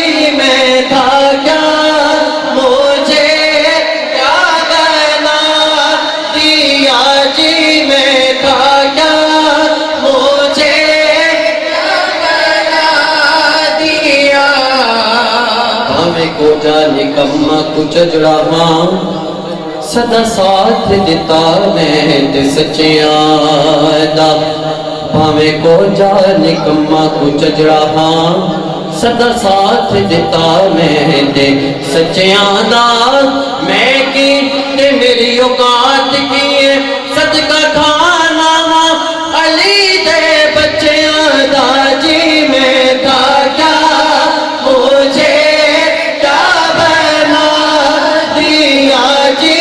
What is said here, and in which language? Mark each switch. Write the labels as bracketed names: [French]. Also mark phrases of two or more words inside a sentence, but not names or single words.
[Urdu] میں تھا کیا مجھے کیا بنا دیا جی. میں تھا کیا مجھے کیا بنا دیا. [Punjabi] ہمیں کو جانے کما کچھ جڑا سدا ساتھ دیتا میں تے سچیاں دا. بھاویں کو جانے کما کچھ جڑا سدا ساتھ دیتا میں تے سچیاں دا. میں کی تے میری اوقات کی صدقہ کھانا علی دے بچیاں دا جی. [Urdu] میں تھا کیا مجھے کیا بنا دیا جی.